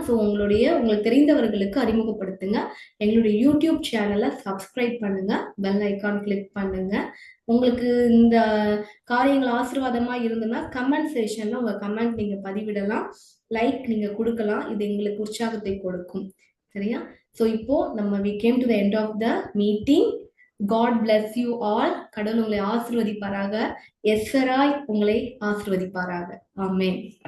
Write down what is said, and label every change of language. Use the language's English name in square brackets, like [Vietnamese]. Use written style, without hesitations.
[Tamil] So உங்களுக்கு தெரிந்தவர்களுக்கு அறிமுகப்படுத்துங்க. எங்களுடைய YouTube சேனலை சப்ஸ்கிரைப் பண்ணுங்க, பெல் ஐக்கான் கிளிக் பண்ணுங்க. உங்களுக்கு இந்த காரியங்கள் ஆசீர்வாதமா இருந்ததுன்னா கமெண்ட் செக்ஷன்ல உங்க கமெண்ட் நீங்க பதிவிடலாம், லைக் நீங்க கொடுக்கலாம். இது எங்களுக்கு உற்சாகத்தை கொடுக்கும். சரியா? ஸோ இப்போ நம்ம [English] we came to the end of the meeting. God bless you all. [Tamil] கடவுள் உங்களை ஆசீர்வதிப்பாராக. எஸ்ஸராய் உங்களை ஆசீர்வதிப்பாராக. ஆமென்.